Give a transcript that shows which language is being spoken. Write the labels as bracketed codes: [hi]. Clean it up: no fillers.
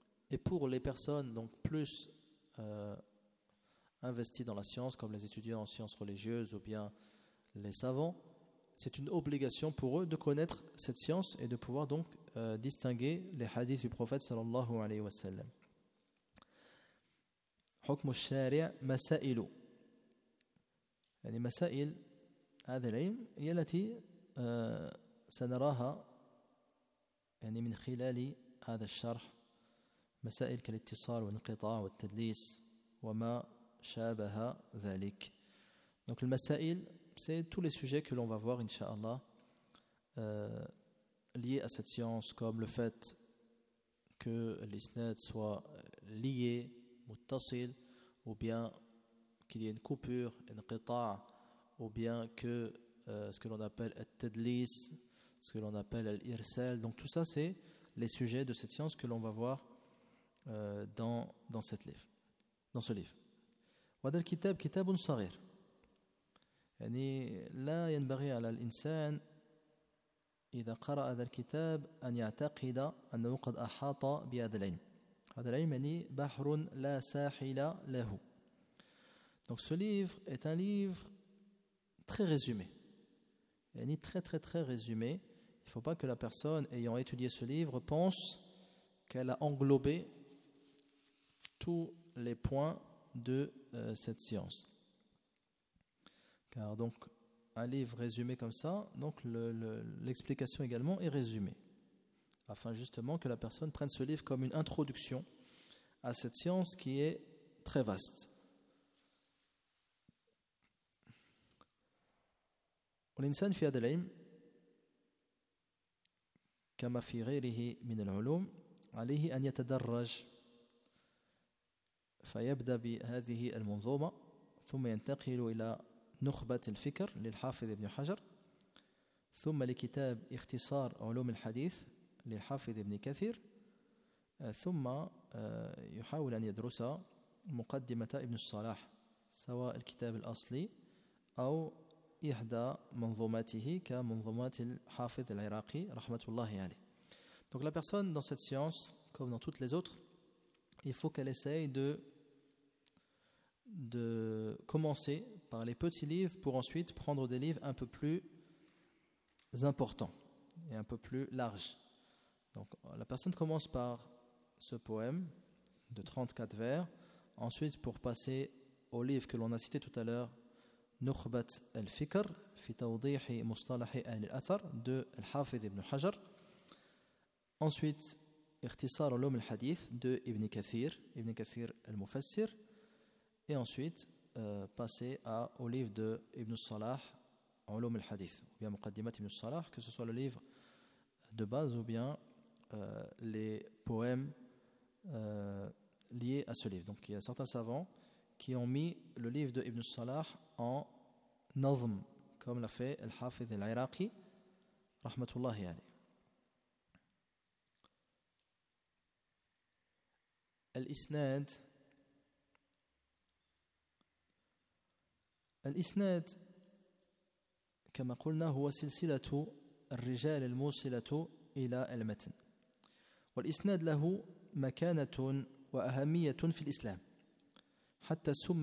[fr] Et pour les personnes donc plus investies dans la science, comme les étudiants en sciences religieuses ou bien les savants, c'est une obligation pour eux de connaître cette science et de pouvoir donc distinguer les hadiths du prophète [ar] sallallahu alayhi wa sallam. حكم الشارع مسائل يعني مسائل هذا العلم هي التي سنراها يعني من خلال هذا الشرح مسائل كالاتصال والانقطاع والتدليس وما شابه ذلك. [fr] Donc les مسائل c'est tous les sujets que l'on va voir inshallah liés à cette science, comme le fait que l'isnad soit lié muttasil ou bien qu'il y ait une coupure, une qita', ou bien que ce que l'on appelle at-tadlis, ce que l'on appelle al-irsal. Donc tout ça, c'est les sujets de cette science que l'on va voir dans ce livre. [ar] وَدَ الْكِتَابُ كِتَابٌ صَغِيرٌ يعني لا ينبغي على الإنسان إذا قرأ هذا الكتاب أن يعتقد أنه قد أحاط بهذا العلم. هذا العلم يعني بحر لا ساحل له. [fr] Donc ce livre est un livre très résumé, yani très très très résumé. Il ne faut pas que la personne ayant étudié ce livre pense qu'elle a englobé tous les points de cette science. Car donc un livre résumé comme ça, donc l'explication également est résumée, afin justement que la personne prenne ce livre comme une introduction à cette science qui est très vaste. [ar] والإنسان في هذا العلم كما في غيره من العلوم عليه أن يتدرج فيبدأ بهذه المنظومة ثم ينتقل إلى نخبة الفكر للحافظ ابن حجر ثم لكتاب اختصار علوم الحديث للحافظ ابن كثير ثم يحاول أن يدرس مقدمة ابن الصلاح سواء الكتاب الأصلي أو إحدى منظوماته كمنظومات الحافظ العراقي رحمة الله عليه. [fr] Donc la personne dans cette science, comme dans toutes les autres, il faut qu'elle essaye de commencer par les petits livres pour ensuite prendre des livres un peu plus importants et un peu plus larges. Donc la personne commence par ce poème de 34 vers, ensuite pour passer au livre que l'on a cité tout à l'heure, نخبة الفكر في توضيح مصطلح أهل الأثر de الحافظ ابن حجر. Ensuite اختصار علوم الحديث de ابن كثير المفسر. Et ensuite passer au livre de Ibn Salah, Ulum al-Hadith, ou bien Muqaddimat Ibn Salah, que ce soit le livre de base ou bien les poèmes liés à ce livre. Donc il y a certains savants qui ont mis le livre de Ibn Salah en nazm, comme l'a fait Al-Hafidh al-Iraqi, [ar] rahmatullahi alayh. الإسناد الإسناد كما قلنا هو سلسلة الرجال الموصلة إلى المتن والإسناد له مكانة وأهمية في الإسلام حتى